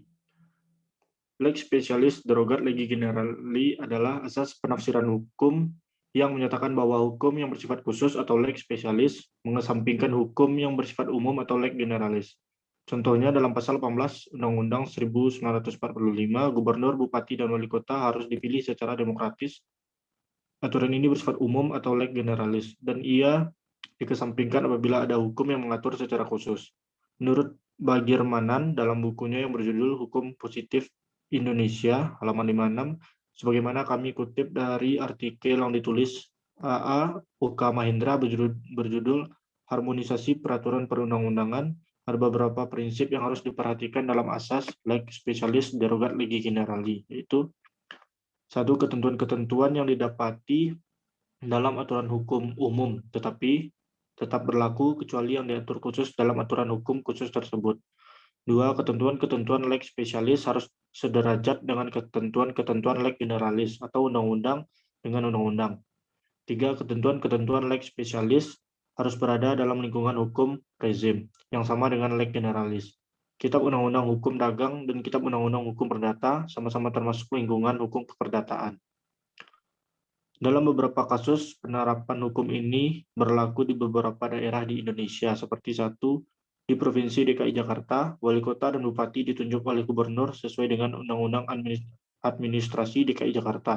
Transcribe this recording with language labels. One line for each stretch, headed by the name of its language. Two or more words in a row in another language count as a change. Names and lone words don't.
Latin: Lex specialis derogat legi generali
Indonesian: adalah asas penafsiran hukum yang menyatakan bahwa hukum yang bersifat khusus atau
Latin: lex specialis
Indonesian: mengesampingkan hukum yang bersifat umum atau
Latin: lex generalis.
Indonesian: Contohnya dalam pasal 18 Undang-Undang 1945, gubernur, bupati, dan wali kota harus dipilih secara demokratis. Aturan ini bersifat umum atau
Latin: lex generalis,
Indonesian: dan ia dikesampingkan apabila ada hukum yang mengatur secara khusus. Menurut Bagirmanan dalam bukunya yang berjudul Hukum Positif Indonesia, halaman 56, sebagaimana kami kutip dari artikel yang ditulis A.A. Uka Mahendra berjudul harmonisasi peraturan perundang-undangan, ada beberapa prinsip yang harus diperhatikan dalam asas
Latin: lex specialis derogat legi generali,
Indonesian: yaitu satu, ketentuan-ketentuan yang didapati dalam aturan hukum umum, tetapi tetap berlaku kecuali yang diatur khusus dalam aturan hukum khusus tersebut. Dua, ketentuan-ketentuan
Latin: lex specialis
Indonesian: harus sederajat dengan ketentuan-ketentuan
Latin: lex generalis
Indonesian: atau undang-undang dengan undang-undang. Tiga, ketentuan-ketentuan
Latin: lex specialis
Indonesian: harus berada dalam lingkungan hukum rezim yang sama dengan
Latin: lex generalis.
Indonesian: Kitab Undang-Undang Hukum Dagang dan Kitab Undang-Undang Hukum Perdata sama-sama termasuk lingkungan hukum keperdataan. Dalam beberapa kasus, penerapan hukum ini berlaku di beberapa daerah di Indonesia, seperti satu, di Provinsi DKI Jakarta, wali kota dan bupati ditunjuk oleh gubernur sesuai dengan Undang-Undang Administrasi DKI Jakarta.